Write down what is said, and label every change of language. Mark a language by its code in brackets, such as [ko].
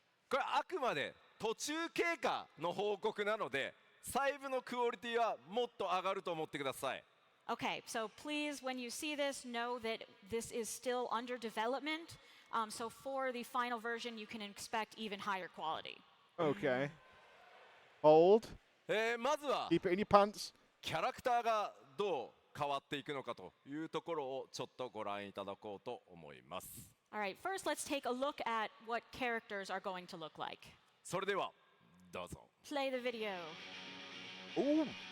[ja] これあくまで途中経過の報告なので、細部のクオリティはもっと上がると思ってください。 [en] Okay, so please, when you see this, know that this is still under development. So for the final version, you can expect even higher quality. Okay. Hold. [ja] まずは [en] Keep it in your pants. [ja] キャラクターがどう変わっていくのかというところをちょっとご覧いただこうと思います。 [en] All right, first let's take a look at what characters are going to look like. [ja] それではどうぞ。 [en] Play the video. Ooh.